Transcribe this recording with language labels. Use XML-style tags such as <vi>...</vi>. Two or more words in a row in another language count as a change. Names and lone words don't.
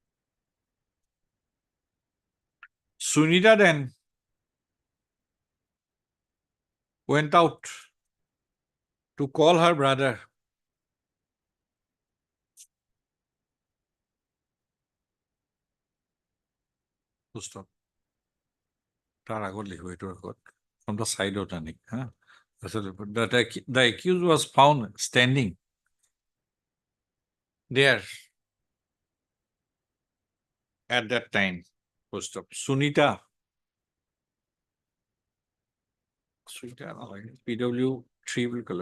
<en>Sunita then went out to call her brother. Full stop.</en> <as>তার আগত লিখব এইটোৰ আগত</as> <en>from the side of the neck. The accused was found standing there at that time. Full stop. Sunita PW3 will color.</en>